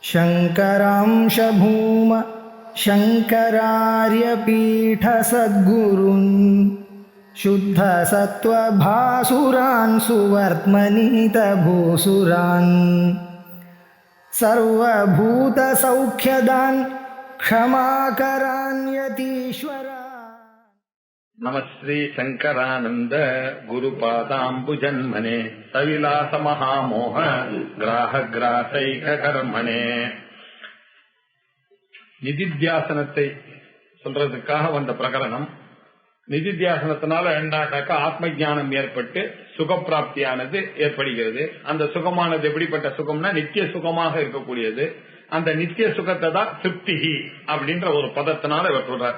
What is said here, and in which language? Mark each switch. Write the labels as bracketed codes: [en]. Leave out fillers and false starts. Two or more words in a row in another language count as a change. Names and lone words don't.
[sa] शङ्करांश भूम शङ्करार्यपीठसद्गुरून् शुद्धसत्त्वभासुरान् सुवर्त्मनीतभूसुरान् सर्वभूतसौख्यदान् क्षमाकरान् यतीश्वरा। नमस्ते शंकरानंद गुरुपादाम्बुजन्मने सविलास महामोह ग्राहग्रासैक कर्मणे. [ta] நிதித்தியாசனத்தை சொல்றதுக்காக வந்த பிரகரணம். நிதித்தியாசனத்தினால என்னன்னாக்கா ஆத்ம ஞானம் ஏற்பட்டு சுகப்பிராப்தியானது ஏற்படுகிறது. அந்த சுகமானது எப்படிப்பட்ட சுகம்னா நித்திய சுகமாக இருக்கக்கூடியது. அந்த நித்திய சுகத்தை தான் திருப்தி அப்படின்ற ஒரு பதத்தினால இவர் சொல்றார்.